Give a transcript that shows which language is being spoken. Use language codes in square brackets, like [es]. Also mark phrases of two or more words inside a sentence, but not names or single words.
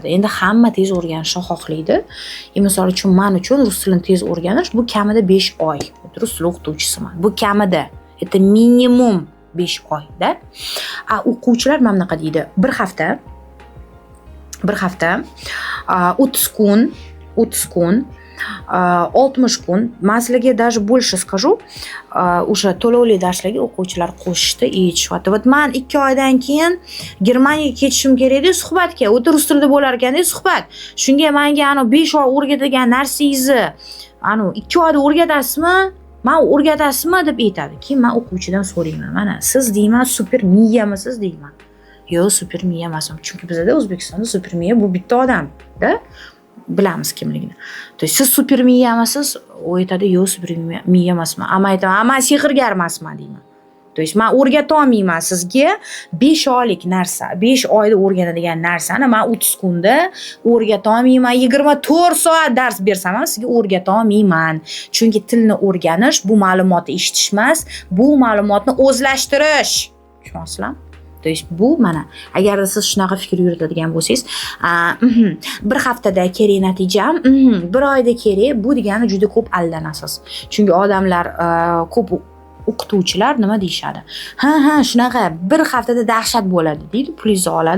[uz] Endi hamma tez o'rganishni xohlaydi. Misol uchun men uchun rus tilini tez o'rganish bu kamida 5 oy. Rus tili o'qituvchisiman. Bu kamida. [ru] Это минимум [uz] 5 oyda. O'quvchilar mana bunaqa deydi. Bir hafta 30 kun, 60 kun, men sizlarga [ru] даже больше скажу, [uz] o'sha to'lovli darslarga o'quvchilar qo'shishdi, aytishyapti. Вот men 2 oydan keyin Germaniyaga ketishim kerak edi suhbatga. O'ta rus tilida bo'lar ekan-da suhbat. Shunga menga 5 oy o'rgatilgan narsangizni 2 oyda o'rgatasizmi? Men o'rgatasizmi deb aytadi. Keyin men o'quvchidan so'rayman. Mana siz deyman, super miyamisiz deyman. Yo'q, super miya emasman. Chunki bizda O'zbekistonda super miya bu bitta odam-da. Bilamiz kimligini. [ru] То есть [uz] siz super miya emasiz, u aytadi, yo'q, super miya emasman. Ama aytaman, men sehrgar emasman deyman. [ru] То есть [uz] men o'rgata olmayman sizga 5 oylik narsa, 5 oyda o'rganadigan narsani men 30 kunda o'rgata olmayman. 24 soat dars bersam ham sizga o'rgata olmayman. Chunki tilni o'rganish bu ma'lumotni eshitish emas, bu ma'lumotni o'zlashtirish. Tushunasizlar? [ru] То есть [uz] bu mana agar siz shunaqa fikr yuritadigan bo'lsangiz, bir haftada kerak natija, bir oyda kerak, bu degani juda ko'p aldanasiz. Chunki odamlar ko'p o'qituvchilar nima deyshadi? Ha, shunaqa bir haftada dahshat bo'ladi deydi, pulingizni oladi.